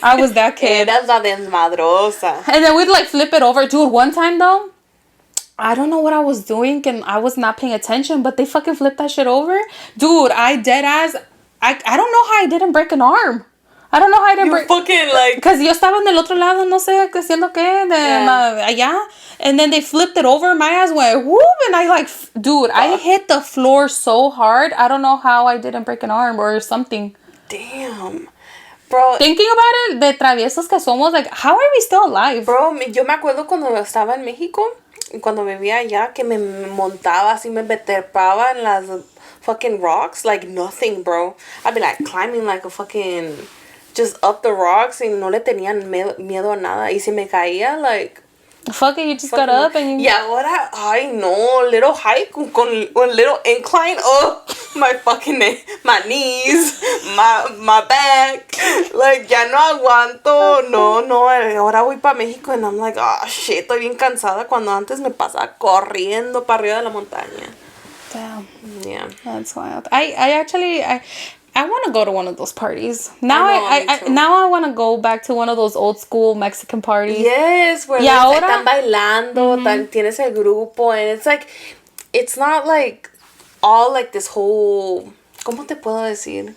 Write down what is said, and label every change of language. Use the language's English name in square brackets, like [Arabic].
[English] I was that kid. [Spanish] Eras la desmadrosa. [English] And then we'd like flip it over. Dude, one time though, I don't know what I was doing and I was not paying attention, but they fucking flipped that shit over. Dude, I dead ass. I don't know how I didn't break an arm. I don't know how I didn't break. Fucking like. [Spanish] Because yo estaba en el otro lado, no sé, haciendo qué, allá. [English] And then they flipped it over. My ass went whoop, and I like, dude, I hit the floor so hard. I don't know how I didn't break an arm or something. Damn. Bro. Thinking about it, [Spanish] de traviesos que somos, [English] like, how are we still alive? [Spanish] Bro, yo me acuerdo cuando estaba en México. Cuando vivía allá, que me montaba así, me trepaba en las fucking rocks, [English] like nothing, bro. I'd be like climbing like a fucking, just up the rocks, [Spanish] y no le tenían miedo a nada. Y si me caía, like... [English] Fuck it, you just got up and you... [Spanish] Y ahora, ay no, [English] little hike [Spanish] con [English] a little incline. Oh, my fucking my knees, my back. [Spanish] Like, ya no aguanto. No, ahora voy para México [English] and I'm like, oh shit, [Spanish] estoy bien cansada. Cuando antes me pasaba corriendo para arriba de la montaña. [English] Damn. Yeah. That's wild. I want to go to one of those parties. Now I want to go back to one of those old school Mexican parties. Yes, where [Spanish] están bailando, tienes el grupo, [English] and it's like, it's not like all like this whole, [Spanish] ¿cómo te puedo decir?